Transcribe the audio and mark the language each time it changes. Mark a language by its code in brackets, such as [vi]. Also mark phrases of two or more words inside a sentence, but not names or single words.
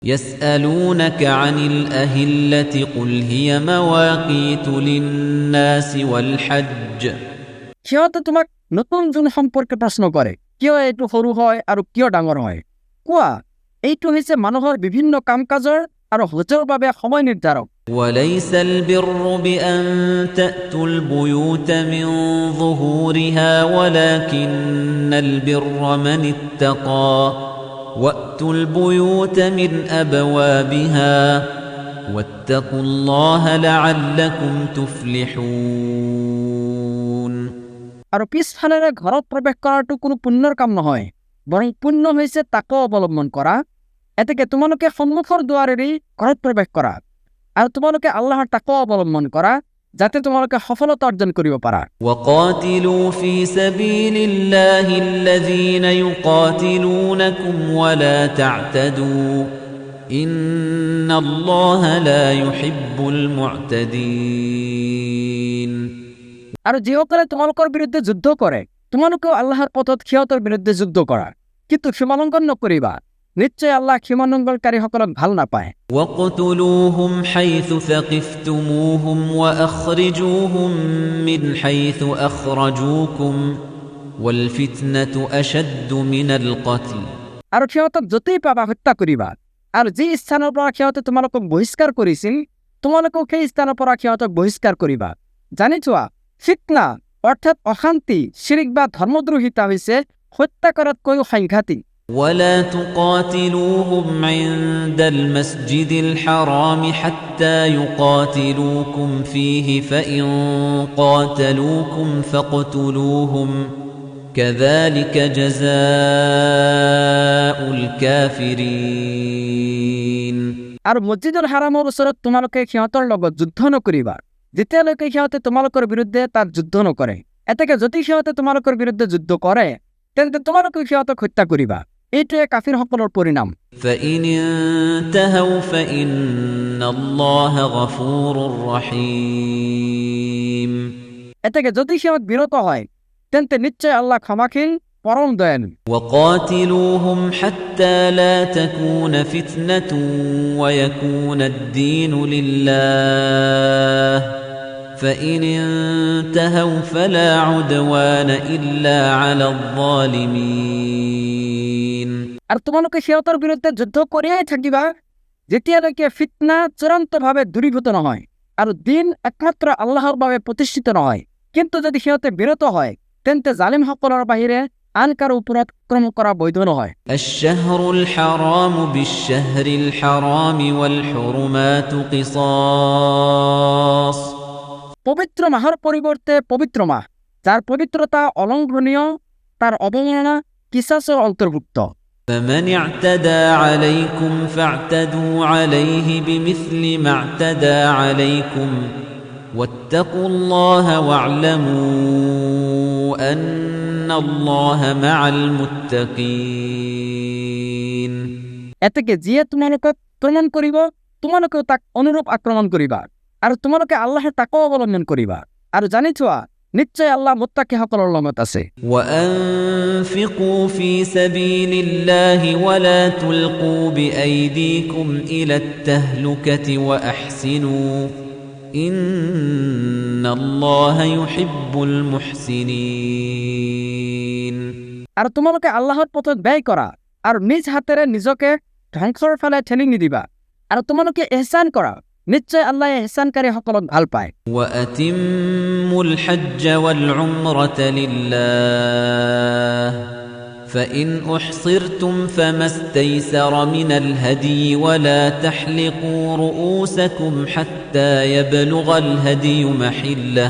[ar] يسألونك عن الأهلة قل هي مواقيت للناس والحج [as] সিহঁতে তোমাক নতুন জুন সম্পৰ্কে প্ৰশ্ন কৰে, কিয় এইটো সৰু হয় আৰু কিয় ডাঙৰ হয়? কোৱা, এইটো হৈছে মানুহৰ বিভিন্ন কাম-কাজৰ আৰু হজৰ বাবে সময় নিৰ্ধাৰক। [ar] وليس البر بأن تأتوا البيوت من ظهورها ولكن البر من اتقى وأتوا البيوت من أبوابها واتقوا الله لعلكم تفلحون [as] আৰু পিছফালেৰে ঘৰত প্ৰৱেশ কৰাটো কোনো পুণ্যৰ কাম নহয়, বৰং পুণ্য হৈছে তাকো অৱলম্বন কৰা। এতেকে তোমালোকে সন্মুখৰ দুৱাৰেৰে ঘৰত প্ৰৱেশ কৰা আৰু তোমালোকে আল্লাহৰ তাকো অৱলম্বন কৰা, যাতে তোমালোকে সফলতা অৰ্জন কৰিব পাৰা। [ar] وقاتلوا في سبيل الله الذين يقاتلونكم ولا تعتدوا إن الله لا يحب المعتدين [as] আৰু যিসকলে তোমালোকৰ বিৰুদ্ধে যুদ্ধ কৰে, তোমালোকেও আল্লাহৰ পথত সিহঁতৰ বিৰুদ্ধে যুদ্ধ কৰা, কিন্তু সীমালংঘন নকৰিবা। নিশ্চয় আল্লাহ সীমালংঘনকাৰীসকলক ভাল নাপায়। [ar] وَاقْتُلُوهُمْ حَيْثُ ثَقِفْتُمُوهُمْ وَأَخْرِجُوهُمْ مِنْ حَيْثُ أَخْرَجُوكُمْ وَالْفِتْنَةُ أَشَدُّ مِنَ الْقَتْلِ [as] আৰু সিহঁতক য'তেই পাবা হত্যা কৰিবা, আৰু যি স্থানৰ পৰা সিহঁতে তোমালোকক বহিষ্কাৰ কৰিছিল, তোমালোকেও সেই স্থানৰ পৰা সিহঁতক বহিষ্কাৰ কৰিবা। জানি থোৱা, ফিতনা অৰ্থাৎ অশান্তি, শিৰিক বা ধৰ্মদ্ৰোহিতা হৈছে হত্যা কৰাতকৈও সাংঘাতিক। [ar] ولا تقاتلوهم عند المسجد الحرام حتى يقاتلوكم فيه فإن قاتلوكم فاقتلوهم كذلك جزاء الكافرين [as] আৰু মছজিদৰ হাৰামৰ ওচৰত তোমালোকে সিহঁতৰ লগত যুদ্ধ নকৰিবা যেতিয়ালৈকে সিহঁতে তোমালোকৰ বিৰুদ্ধে তাত যুদ্ধ নকৰে। এতেকে যদি সিহঁতে তোমালোকৰ বিৰুদ্ধে যুদ্ধ কৰে, তেন্তে তোমালোকে সিহঁতক হত্যা কৰিবা। এইটোৱে কাফিৰসকলৰ পৰিণাম। [ar] فإن انتهوا فإن الله غفور رحيم [as] এতেকে যদি সিহঁত বিৰত হয়, তেন্তে নিশ্চয় আল্লাহ ক্ষমাশীল, পৰম দয়ালু। [ar] وقاتلوهم حتى لا تكون فتنة ويكون الدين لله فإن انتهوا فلا عدوان إلا على الظالمين [as] আৰু তোমালোকে সিহঁতৰ বিৰুদ্ধে যুদ্ধ কৰিয়াই থাকিবা যেতিয়ালৈকে ফিতনা চূড়ান্তভাৱে দূৰীভূত নহয় আৰু দিন একমাত্ৰ আল্লাহৰ বাবে প্ৰতিষ্ঠিত নহয়। কিন্তু যদি সিহঁতে বিৰত হয়, তেন্তে জালিমসকলৰ বাহিৰে আন কাৰো ওপৰত আক্ৰমণ কৰা বৈধ নহয়। [ar] الشهر الحرام بالشهر الحرام والحرمات قصاص [as] পবিত্ৰ মাহৰ পৰিৱৰ্তে পবিত্ৰ মাহ, যাৰ পবিত্ৰতা অলংঘনীয়, তাৰ অৱমাননা কিছাছৰ অন্তৰ্ভুক্ত। [ar] فمن اعتدى عليكم فاعتدوا عليه بمثل ما اعتدى عليكم واتقوا الله واعلموا أن الله مع المتقين [as] এতেকে যিয়ে তোমালোকক আক্ৰমণ কৰিব, তোমালোকেও তাক অনুৰূপ আক্ৰমণ কৰিবা, আৰু তোমালোকে আল্লাহৰ তাকো অৱলম্বন কৰিবা, আৰু জানি থোৱা, নিশ্চয় আল্লাহ মুত্তাকিসকলৰ লগত আছে। [ar] وأنفقوا في سبيل الله ولا تلقوا بأيديكم إلى التهلكة وأحسنوا إن الله يحب المحسنين [as] আৰু তোমালোকে আল্লাহৰ পথত ব্যয় কৰা আৰু নিজ হাতেৰে নিজকে ধ্বংসৰ ফালে ঠেলি নিদিবা, আৰু তোমালোকে ইহসান কৰা, নিশ্চয় আল্লাহ ইহসানকাৰীসকলক ভাল পায়। [ar] وأتموا الحج والعمرة لله فإن أحصرتم فما استيسر من الهدي ولا تحلقوا رؤوسكم حتى يبلغ الهدي محله